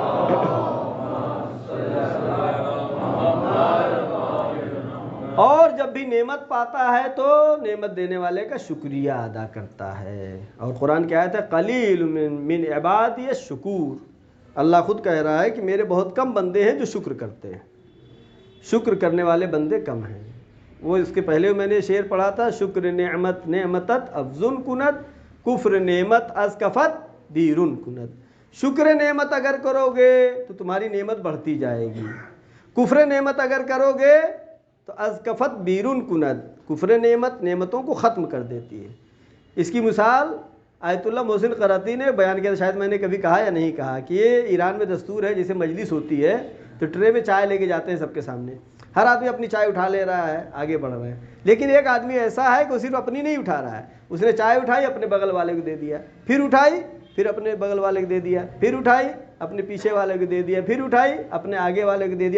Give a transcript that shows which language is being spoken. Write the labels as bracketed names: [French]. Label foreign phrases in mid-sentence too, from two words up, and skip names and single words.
[Urdu] اور جب بھی نعمت پاتا ہے تو نعمت دینے والے کا شکریہ ادا کرتا ہے۔ اور قرآن کی آیت ہے [Arabic] قلیل من عبادی الشکور، [Urdu] اللہ خود کہہ رہا ہے کہ میرے بہت کم بندے ہیں جو شکر کرتے ہیں، شکر کرنے والے بندے کم ہیں۔ وہ اس کے پہلے میں نے شعر پڑھا تھا، [Persian] شکر نعمت نعمتت افزن کند، کفر نعمت از کفت بیرون کند۔ [Urdu] شکر نعمت اگر کرو گے تو تمہاری نعمت بڑھتی جائے گی، کفر نعمت اگر کرو گے تو [Persian] از کفت بیرون کند، [Urdu] کفر نعمت نعمتوں کو ختم کر دیتی ہے۔ اس کی مثال آیت اللہ محسن قراتی نے بیان کیا، شاید میں نے کبھی کہا یا نہیں کہا، کہ یہ ایران میں دستور ہے، جیسے مجلس ہوتی ہے تو ٹرے میں چائے لے کے جاتے ہیں سب کے سامنے، ہر آدمی اپنی چائے اٹھا لے رہا ہے، آگے بڑھ رہے ہیں، لیکن ایک آدمی ایسا ہے کہ وہ صرف اپنی نہیں اٹھا رہا ہے، اس نے چائے اٹھائی اپنے بغل والے کو دے دیا، پھر اٹھائی پھر اپنے بغل والے کو دے دیا، پھر اٹھائی اپنے پیچھے والے کو دے دیا، پھر اٹھائی اپنے آگے والے کو دے دیا۔